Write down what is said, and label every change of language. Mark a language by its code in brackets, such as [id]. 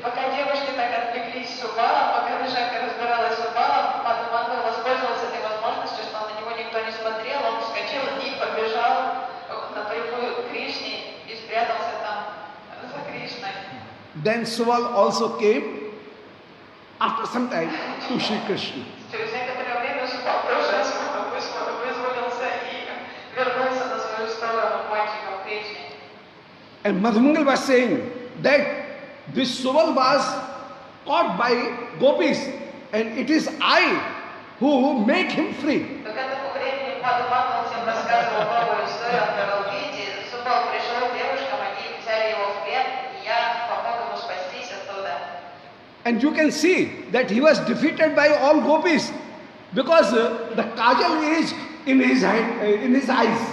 [ru] пока девушки так отвлеклись с Убалом, пока Вишака разбиралась с Убалом, Мадхумангала воспользовался этой возможностью, что на него никто не смотрел, он вскочил и побежал напрямую к Кришне и спрятался там за Кришной. [en] Then Suval also came after some time to Sri Krishna. [ru] Через некоторое время Субал тоже вызволился и вернулся на свою сторону мальчиком к Кришне. [en] And Madhumangal was saying that this Suval was caught by gopis and it is I who make him free. [ru] Но к этому времени Мадхумангал всем рассказывал новую историю о Каралвиде. Субал пришел к девушкам, они взяли его в плен, и я помог ему спастись оттуда. [en] And you can see that he was defeated by all gopis because the kajal is in his eyes.